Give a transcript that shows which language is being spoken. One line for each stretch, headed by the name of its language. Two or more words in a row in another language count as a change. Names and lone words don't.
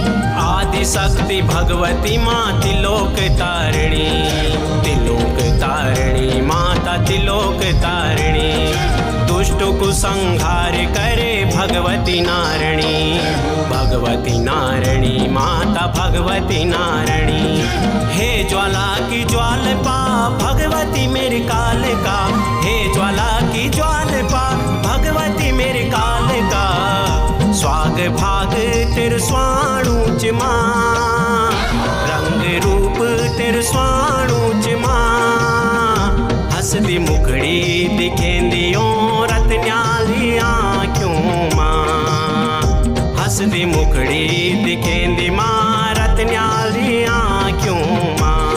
Hindi: आदि शक्ति भगवती माँ त्रिलोक तारिणी त्रिलोक तारिणी माता त्रिलोक तारिणी दुष्टों को संहार करे भगवती
Garhwali: नारणी भगवती नारणी माता भगवती नारणी हे ज्वाला की ज्वाल पा भगवती मेरी कालिका हे ज्वाला की ज्वाल पा भगवती मेरी कालिका स्वाग भाग तेर स्वाणु च मां रंग रूप तेर स्वाणु च मां हसदी मुखड़ी दिखेंदी ओ रतन्याली आँखों मां हसदी मुखड़ी दिखेंदी मां रतन्याली आँखों मां